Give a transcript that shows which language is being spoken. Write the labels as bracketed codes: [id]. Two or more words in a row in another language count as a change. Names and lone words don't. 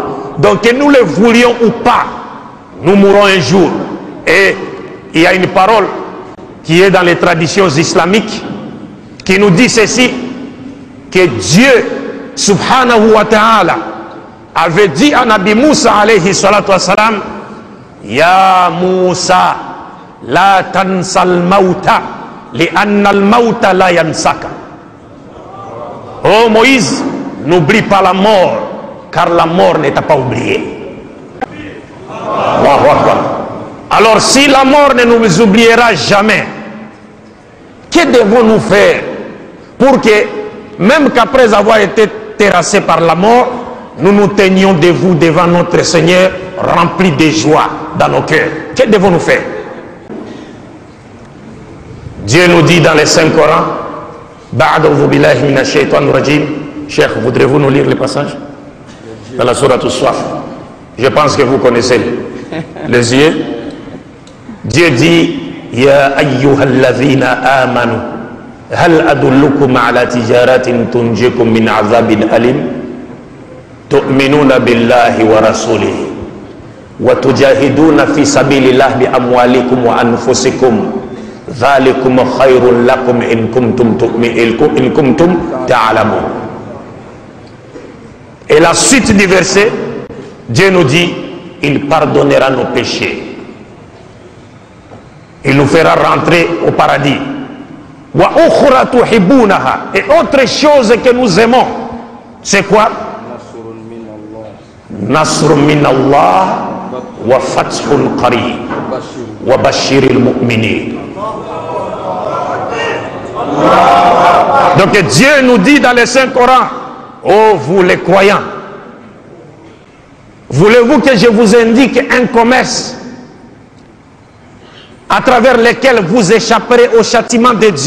[fr] Donc que nous le voulions ou pas, nous mourrons un jour. Et il y a une parole qui est dans les traditions islamiques qui nous dit ceci, que Dieu [ar] سبحانه وتعالى [fr] avait dit à Nabi Moussa [ar] عليه الصلاة والسلام, يا موسى لا تنس الموت لأن الموت لا ينساك. [fr] Oh Moïse, n'oublie pas la mort, car la mort ne t'a pas oublié. Alors si la mort ne nous oubliera jamais, que devons-nous faire pour que, même qu'après avoir été terrassés par la mort, nous nous tenions debout devant notre Seigneur, remplis de joie dans nos cœurs? Que devons-nous faire? Dieu nous dit dans les Saint-Coran, [ar] أعوذ بالله من الشيطان الرجيم. [fr] Cheikh, voudrez-vous nous lire le passage dans la sourate As-Saf? Je pense que vous connaissez les yeux. Dieu dit, [ar] يا أيها الذين آمنوا هل أدلكم على تجارة تنجيكم من عذاب أليم تؤمنون بالله ورسوله وتجاهدون في سبيل الله بأموالكم وأنفسكم ذلكم خير لكم إن كنتم تعلمون. [fr] Et la suite du verset, Dieu nous dit, il pardonnera nos péchés, il nous fera rentrer au paradis. [ar] وأخرى تحبونها, [fr] et autre chose que nous aimons, c'est quoi? [ar] نصر من الله وفتح قريب وبشر المؤمنين. [fr] Donc Dieu nous dit dans le Saint-Coran, oh vous les croyants, voulez-vous que je vous indique un commerce à travers lequel vous échapperez au châtiment de Dieu?